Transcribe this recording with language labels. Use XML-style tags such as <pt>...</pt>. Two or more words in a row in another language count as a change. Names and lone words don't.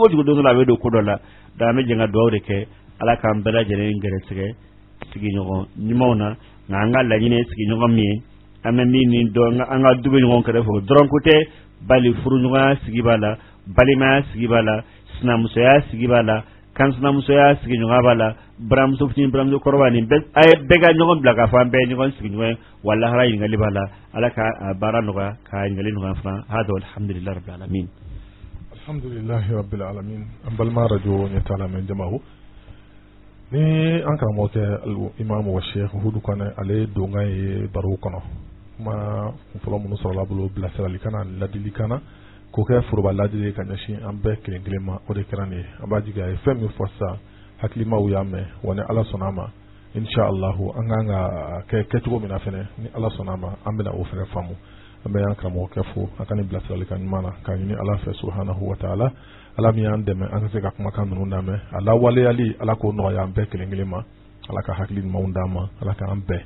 <bm>o cogo don dɔ la a bɛ don ko dɔ la da an bɛ jɛ ka dugawu de kɛ ala k'an bɛɛ lajɛlen gɛrɛsɛgɛ sigiɲɔgɔn ɲumanw na nka an ka laɲini ye sigiɲɔgɔn min ye an bɛ min nin dɔn an ka du bɛ ɲɔgɔn kɛrɛfɛ dɔrɔn ko tɛ bali furuɲɔgɔnya sigi b'a la balimaya sigi b'a la sinamusoya sigi b'a la kansinamusoya sigiɲɔgɔnya b'a la baramuso fitinin baramuso kɔrɔba nin a ye bɛɛ ka ɲɔgɔn bila k'a fɔ an bɛɛ ye ɲɔgɔn sigiɲɔgɔn ye wa lahara ɲininkali b'a la ala ka baara nɔgɔya ka ɲininkali nɔgɔya fana hada</bm> <ar>الحمد لله رب العالمين الحمد لله رب العالمين</ar> <bm>an balima radio ɲɛtaa lamɛn jamaho ni an karamɔgɔ kɛ imamu wa sheikh hudu kɔnɛ ale donkan ye baro kɔnɔ kuma fɔlɔ minnu sɔrɔla bolo bilasirali kana ladili kana k'o kɛ foroba ladili ka ɲɛsin an bɛɛ kelen kelen ma o de kɛra nin ye an b'a jigi a ye fɛn min fɔ sisan hakilimaw y'a mɛn wa ni ala sɔnna a ma inshallahu an kan ka kɛ cogo min na fɛnɛ ni ala sɔnna a ma an bɛna o fɛnɛ faamu an bɛ an karamɔgɔ kɛ fo a ka nin bilasirali ka ɲuman na k'a ɲini ala fɛ</bm> <ar>سبحانه وتعالى</ar> <bm>ala min y'an dɛmɛ an ka se ka kumakan ninnu lamɛn a lawaleyali ala k'o nɔgɔya an bɛɛ kelen kelen ma ala ka hakili ɲumanw d'an ma ala k'an</bm>